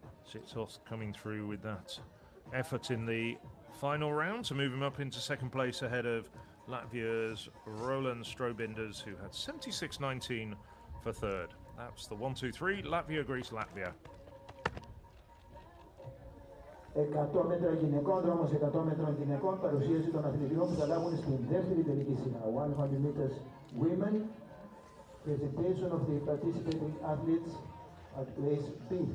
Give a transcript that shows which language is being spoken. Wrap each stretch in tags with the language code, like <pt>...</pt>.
<en>Zitsos coming through with that effort in the final round to move him up into 2nd place ahead of Latvia's Roland Strobinders, who had 76.19 for 3rd. That's the 1, 2, 3, Latvia, Greece, Latvia.</en> <el>100 μέτρα γυναικών, δρόμος 100 μέτρων γυναικών, παρουσίαση των αθλητριών που θα λάβουν στην δεύτερη τελική σειρά.</el> <en>100 meters women, presentation of the participating athletes at race B.</en>